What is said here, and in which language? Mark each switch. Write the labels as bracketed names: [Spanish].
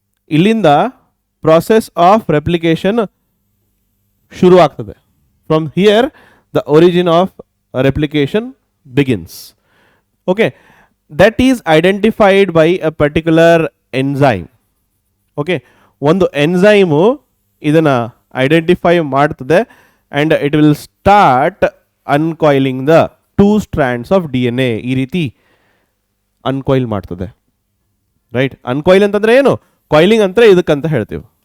[Kannada] ಇಲ್ಲಿಂದ process of replication ಶುರು ಆಗ್ತದೆ. [English] From here the origin of replication begins. Okay, that is identified by a particular enzyme. Okay, [Kannada] ಒಂದು enzyme ಇದನ್ನು identify ಮಾಡ್ತದೆ [English] And it will start uncoiling the 2 strands of D N A. [Kannada] ಈ ರೀತಿ ಅನ್ಕಾಯಿಲ್ ಮಾಡ್ತದೆ. Right. ಅನ್ಕಾಯಿಲ್ ಅಂತಂದರೆ ಏನು? ಕಾಯಿಲಿಂಗ್ ಅಂದರೆ ಇದಕ್ಕಂತ ಹೇಳ್ತೀವಿ.